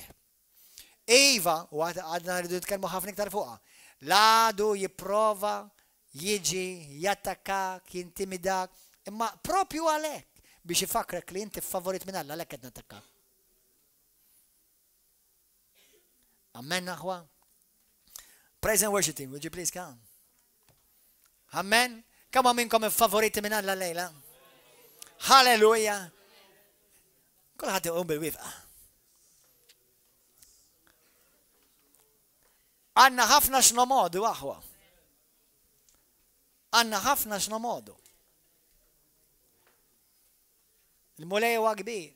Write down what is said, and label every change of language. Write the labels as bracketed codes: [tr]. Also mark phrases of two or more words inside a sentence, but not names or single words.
[mt] Iva, u għadna rridu nitkellmu ħafna iktar fuqha. L-għadu jipprova, jiġi, jattakkak, jintimidak, imma propju għalhekk biex ifakrek li inti favorit minn Alla għalhekk qed nattakkak. Amen, aħwa. [en] Praise and worship team, would you please come? Amen. Come on, [mt] minnkom favoriti minn Alla lejla. Halleluja. Kulħadd iqum bil-wifqa. Għanna ħafna x'nomodu aħwa. Għanna ħafna x'nomodu. Il-mulej huwa kbir.